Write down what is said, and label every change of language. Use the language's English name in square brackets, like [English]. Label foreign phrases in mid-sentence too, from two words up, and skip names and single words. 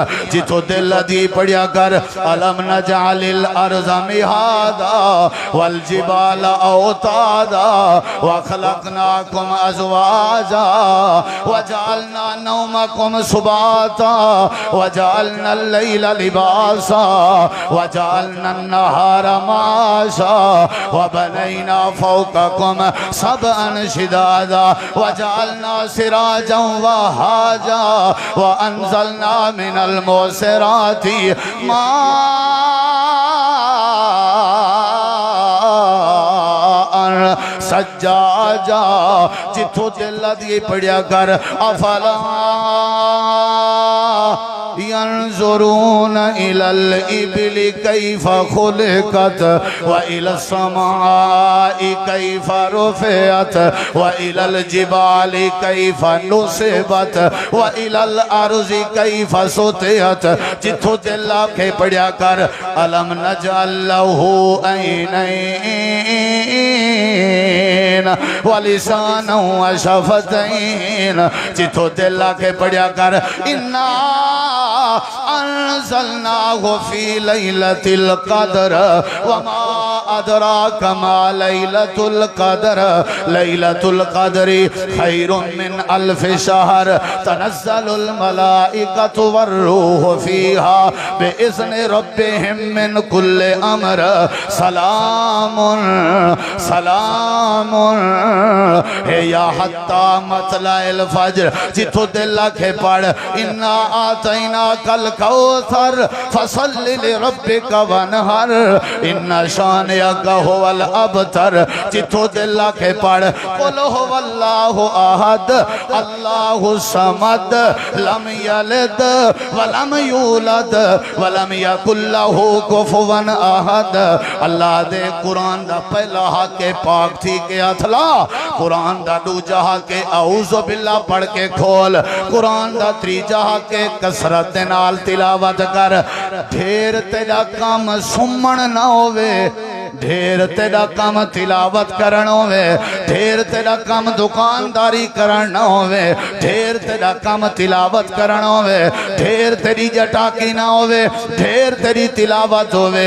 [Saraiki] جتو دل دی پڑھیا کر [Arabic] الم نجعل الارض مہادا والجبال اوتادا وخلقناکم ازواجا وجعلنا نومکم سباتا وجعلنا اللیل لباسا وجعلنا النہار معاشا وبنینا فوقکم سبعا شدادا وجعلنا سراجا وہاجا وانزلنا من المعصرات ماء سجاجا. [Saraiki] جتھو دل دیئے پڑھیا کر [Arabic] افلا ينظرون إلى الإبل كيف خلقت وإلى السماء كيف رفعت وإلى الجبال كيف نصبت وإلى الأرض كيف سطحت. [Saraiki] جتھو دل کے پڑھیا کر [Arabic] ألم نجعل له عينين ولسانا وشفتين. [Saraiki] جتھو دل کے پڑھیا کر [Arabic] انا انزلناه في ليلة القدر وما أدراك ما ليلة القدر ليلة القدر خير من 1000 شهر تنزل الملائكة والروح فيها بإذن ربهم من كل أمر سلام سلام هي حتى مطلع الفجر. [Saraiki] جتو دل کے پڑھ [Arabic] انا آتیناک الکوثر فصل لربک ونہر ان شانئک هو الابتر. [Saraiki] جتو دل کے پڑھ [Arabic] قل هو اللہ احد اللہ الصمد لم یلد ولم یولد ولم یکن لہ کفوا احد. [Saraiki] اللہ دے قرآن دا پہلا حق پاک تھی کہ اتھلا قرآن دا دوجہ حق [Arabic] اعوذ باللہ [Saraiki] پڑھ کے کھول قرآن دا تریجہ حق کسرت نال تلاوت کر. ڈھیر تیرا کام سمن نہ ہوئے ڈھیر تیرا کام تلاوت کرن ہوئے ڈھیر تیرا کام دکانداری کرن نہ ہوئے ڈھیر تیرا کام تلاوت کرن ہوئے ڈھیر تیری جٹاکی نہ ہوئے ڈھیر تیری تلاوت ہوئے.